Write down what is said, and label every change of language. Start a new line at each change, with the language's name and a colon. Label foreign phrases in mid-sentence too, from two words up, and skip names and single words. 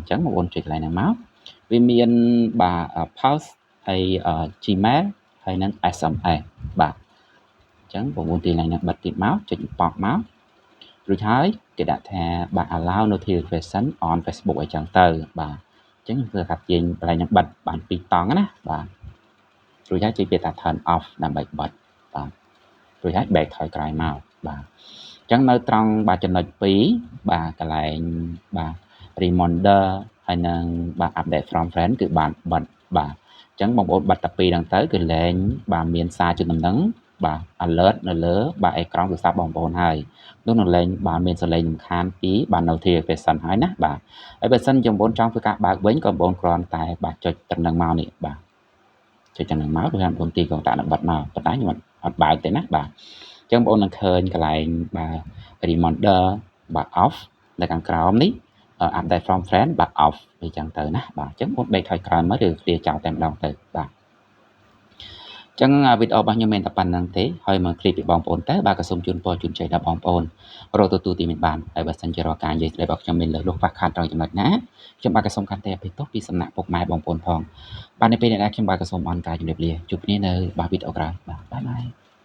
Khmer: ញ្ចឹងបងប្អូនចុចកន្លែងហ្នឹងមកវាមានបាទ pulse ហើយ Gmail ហើយនឹង SMS បាទអញ្ចឹងបងប្អូនទីឡើងនឹងបិទទៀតមកចុចប៉កមករួចហើយគេដាក់ថាបាទ
English: allow notification on Facebook
Khmer: អីចឹងទៅបាទអញ្ចឹងធ្វើថាទាញកន្លែងនឹងបិទបាន2តង់ណាបាទរួចហើយចុចពាក្យថា
English: turn off
Khmer: ដើម្បីបិទ បាទរួចហើយ back ថយក្រោយមកបាទអញ្ចឹងនៅត្រង់បាទចំណុច2បាទកន្លែងបាទ reminder ហើយនឹងបាទ
English: update from friend
Khmer: គឺបានបិទបាទអញ្ចឹងបងប្អូនបិទតែ2ហ្នឹងទៅគឺលែងបាទមានសារជូនដំណឹងបាទ alert នៅ លើបាទអេក្រង់ទូរស័ព្ទបងប្អូនហើយនោះនឹងលែងបាទមានសលេងរំខានពីបាទ notification ហើយណាបាទហើយបើសិនជាបងប្អូនចង់ធ្វើការបើកវិញក៏បងប្អូនគ្រាន់តែបាទ ចុចតំណឹងមកនេះបាទចុចតំណឹងមកឬបងប្អូនទីកុងតាក់នឹងបិទមកប៉ុន្តែខ្ញុំអត់បើកទេណាបាទអញ្ចឹងបងប្អូននឹងឃើញ កន្លែងបាទ reminder បាទ off នៅខាងក្រោមនេះ
English: update from friend
Khmer: បាទ off អញ្ចឹងទៅណាបាទអញ្ចឹងបងបែកថយក្រោយមកឬគ្លៀចោលតែម្ដងទៅបាទអញ្ចឹងវីដេអូរបស់ខ្ញុំមានតែប៉ុណ្្នឹងទេហើយមកคลิปពីបងប្អូនទៅបាទក៏សូមជូនពរជូនជ័យដល់បងប្អូនរកទទួលទីមានបានហើយបើសិនជារាល់ការនិយាយស្ដីរបស់ខ្ញុំមានលើសលុបខ្វះខាតត្រង់ចំណុចណាខ្ញុំបាទក៏សូមខន្តីអភ័យទោសពីសំណាក់ពុកម៉ែបងប្អូនផងបាទនៅពេលនេះខ្ញុំបាទក៏សូមអរគុណការជម្រាបលាជួបគ្នានៅបាទវីដេអូក្រោយបាទបាយបាយ